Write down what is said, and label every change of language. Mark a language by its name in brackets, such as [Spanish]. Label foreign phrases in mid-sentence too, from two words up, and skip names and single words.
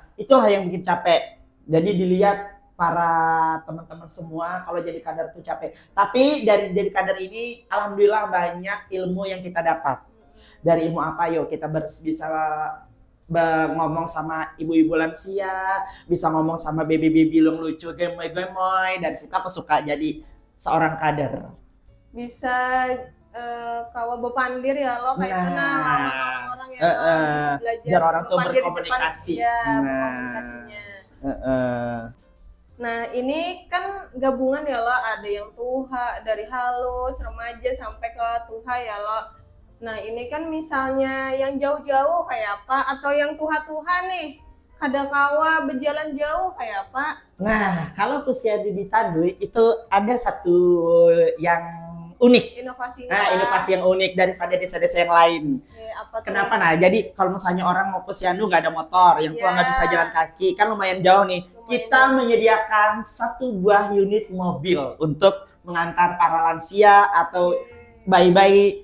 [Indonesian] Itulah yang bikin capek. Jadi dilihat para teman-teman semua kalau jadi kader tuh capek. Tapi dari jadi kader ini alhamdulillah banyak ilmu yang kita dapat. Dari ilmu apa yuk kita bisa ngomong sama ibu-ibu lansia, bisa ngomong sama baby-baby yang lucu gemoy-gemoy. Dari situ aku suka jadi seorang kader. Bisa [Banjar] kawa bepandir [Indonesian] ya lo kayak mana orang-orang yang bisa belajar biar orang tuh berkomunikasi. Komunikasinya. Nah ini kan gabungan ya lo, ada yang tuha dari halus remaja sampai ke tuha ya lo. Nah ini kan misalnya yang jauh-jauh kayak apa, atau yang tuha-tuha nih [Banjar] kada kawa [Indonesian] berjalan jauh kayak apa? Nah kalau posyandu di Tandui itu ada satu yang unik. Inovasinya. Nah, inovasi yang unik daripada desa-desa yang lain. Apa kenapa? Nah, jadi kalau misalnya orang mau posyandu nggak ada motor, yang tua nggak bisa jalan kaki, kan lumayan jauh nih. Kita menyediakan satu buah unit mobil untuk mengantar para lansia atau bayi-bayi.